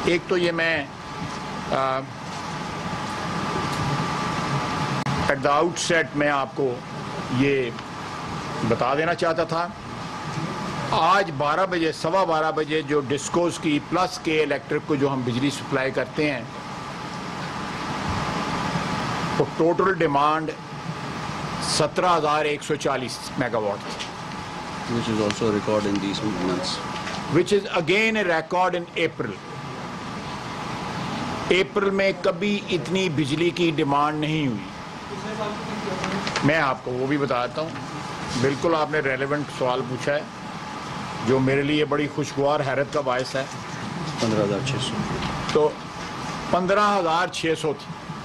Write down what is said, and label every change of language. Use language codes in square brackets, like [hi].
[ur] ایک تو یہ میں [en] at the outset [ur] میں آپ کو یہ بتا دینا چاہتا تھا. آج 12 بجے 12:15 بجے جو ڈسکوز کی پلس کے الیکٹرک کو جو ہم بجلی سپلائی کرتے ہیں وہ ٹوٹل ڈیمانڈ 17,140 میگا واٹ تھی, [en] which is also a record in these months. which is again a record in April. [ur] April میں کبھی اتنی بجلی کی ڈیمانڈ نہیں ہوئی. میں آپ کو وہ بھی بتاتا ہوں. بالکل آپ نے ریلیونٹ سوال پوچھا ہے جو میرے لیے بڑی خوشگوار حیرت کا باعث ہے. 15,600 تو 15,600 تھی.